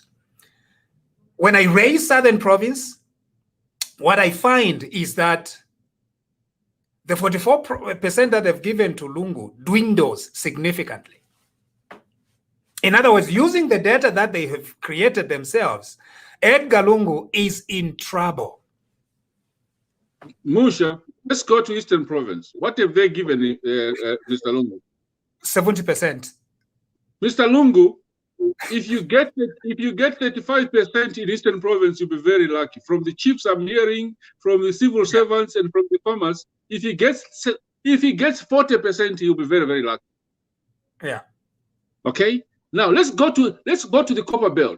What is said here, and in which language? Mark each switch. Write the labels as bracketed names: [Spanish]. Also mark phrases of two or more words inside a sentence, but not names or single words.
[English] When I raise Southern Province, what I find is that the 44% that they've given to Lungu dwindles significantly. In other words, using the data that they have created themselves, Edgar Lungu is in trouble. Munshya, let's go to Eastern Province. What have they given Mr. Lungu? 70%. Mr. Lungu, if you get 35% in Eastern Province, you'll be very lucky. From the chiefs I'm hearing, from the civil servants, and from the farmers, if he gets 40%, he'll be very, very lucky. Yeah. Okay. Now let's go to the Copper Belt.